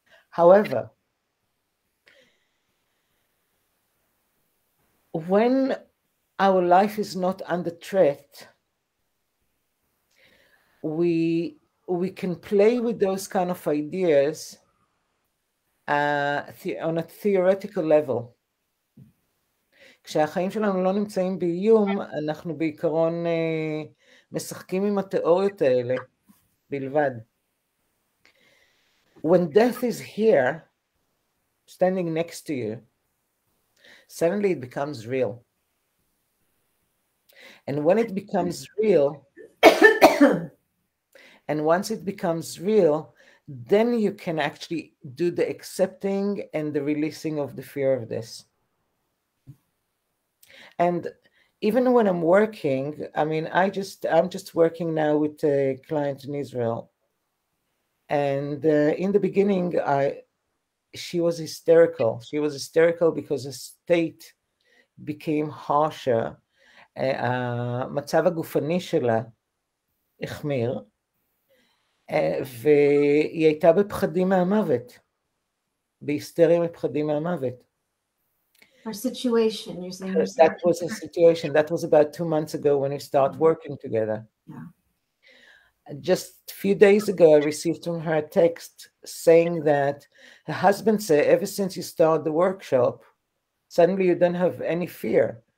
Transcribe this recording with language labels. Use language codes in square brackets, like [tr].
[en] However, when our life is not under threat, we can play with those kind of ideas on a theoretical level. [he] כשהחיים שלנו לא נמצאים באיום, אנחנו בעיקרון משחקים עם התיאוריות האלה בלבד. [en] When death is here, standing next to you, suddenly it becomes real. And when it becomes real, and once it becomes real, then you can actually do the accepting and the releasing of the fear of this. And even when I'm working, I mean, I'm just working now with a client in Israel. And in the beginning, she was hysterical. She was hysterical because the state became harsher. [he] המצב הגופני שלה החמיר, והיא הייתה בפחדים מהמוות, בהיסטריה מפחדים מהמוות. [en] Our situation, you're saying. That was a situation. That was about 2 months ago when we started working together. Yeah. Just a few days ago, I received from her a text saying that her husband said, ever since you started the workshop, suddenly you don't have any fear.